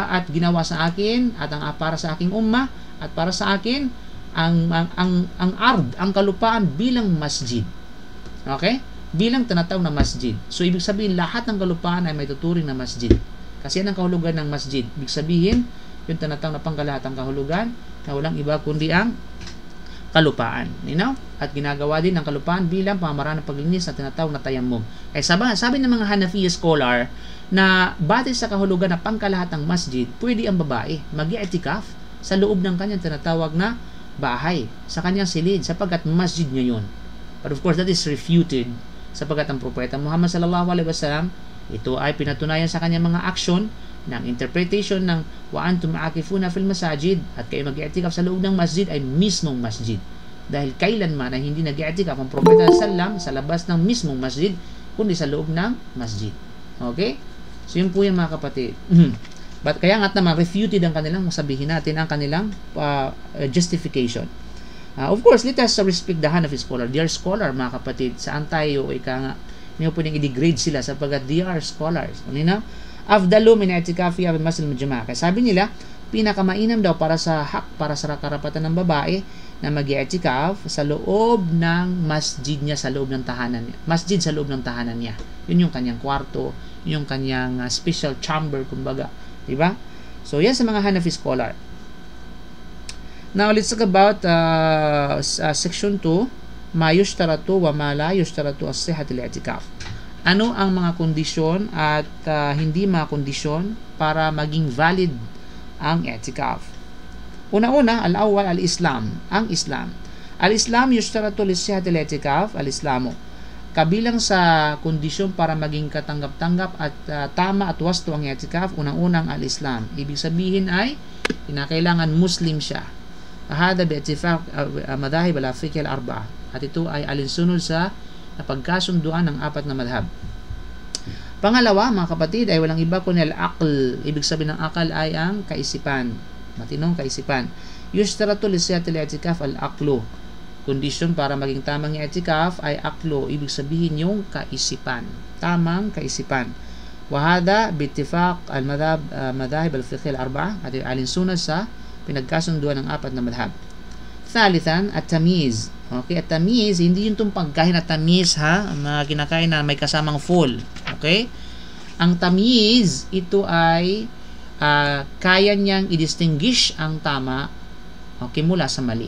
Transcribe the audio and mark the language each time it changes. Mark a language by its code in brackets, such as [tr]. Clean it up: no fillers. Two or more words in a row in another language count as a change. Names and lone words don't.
[tl] At ginawa sa akin at para sa aking umma at para sa akin ang ard, ang kalupaan bilang masjid. Okay? Bilang tinatawag na masjid. So, ibig sabihin, lahat ng kalupaan ay may tuturing na masjid. Kasi yan ang kahulugan ng masjid. Ibig sabihin, yung tinatawag na pangkalahatang kahulugan na walang iba kundi ang kalupaan. [en] You know? [tl] At ginagawa din ang kalupaan bilang pamamaraan ng paglinis na tinatawag na tayammum. Ay sabi ng mga Hanafi scholar na batay sa kahulugan na pangkalahatang masjid, pwede ang babae mag-i'tikaf sa loob ng kanyang tinatawag na bahay, sa kanyang silid, sapagkat masjid niya yun. [en] But of course, that is refuted [tl] sapagkat ang propeta [en] Muhammad [ar] صلى الله عليه وسلم, [tl] ito ay pinatunayan sa kanyang mga aksyon ng interpretation ng [ar] وأنتم عاكفون في المساجد, [tl] at kayo mag-i'tikaf sa loob ng masjid ay mismong masjid. Dahil kailanman ay hindi nag-i'tikaf ang propeta sallam sa labas ng mismong masjid, kundi sa loob ng masjid. Okay? So yun po yan mga kapatid. But kaya nga naman refuted ang kanilang, sabihin natin, ang kanilang justification. [en] Of course, let us respect the Hanafi scholar. They are scholar, [tl] mga kapatid. Saan tayo, hindi mo pwedeng i-degrade sila sapagkat [en] they are scholars. [tl] Ano na? [ar] أفضل من اعتكاف في مسجد الجماعة. [tl] Kaya sabi nila, pinakamainam daw para sa karapatan ng babae na mag-i'tikaf sa loob ng masjid niya, sa loob ng tahanan niya. Masjid sa loob ng tahanan niya. Yun yung kanyang kwarto, yung kanyang [en] special chamber, [tl] kumbaga. Diba? So, yan sa mga Hanafi scholar. [en] Now, let's talk about section 2, [ar] ما يشترط وما لا يشترط لصحة الاعتكاف. [tl] Ano ang mga kondisyon at hindi mga kondisyon para maging valid ang i'tikaf? Una-una, [ar] الأول الإسلام, [tl] ang Islam. [ar] الإسلام يشترط لصحة الاعتكاف الإسلام. [tl] Kabilang sa kondisyon para maging katanggap-tanggap at tama at wasto ang i'tikaf, unang-unang al-Islam. Ibig sabihin ay kinakailangan Muslim siya. [ar] هذا باتفاق مذاهب الفقه الأربعة. [tl] At ito ay alinsunod sa napagkasunduan ng 4 na madhab. Pangalawa, mga kapatid, ay walang iba kundi al-aql. Ibig sabihin ng akal ay ang kaisipan. Matinong kaisipan. [ar] يشترط لصحة الاعتكاف العقل. [tl] Kondisyon para maging tamang i'tikaf ay aqlo. Ibig sabihin yung kaisipan. Tamang kaisipan. [ar] وهذا باتفاق المذاهب الفقه الأربعة. [tl] At alinsunod sa pinagkasunduan ng 4 na madhab. [ar] ثالثا التمييز. [tl] Okay, at-tamiz, hindi yung itong pagkain at tamiz ha, mga kinakain na may kasamang full. Okay? Ang tamiz, ito ay kaya niyang i-distinguish ang tama okay, mula sa mali.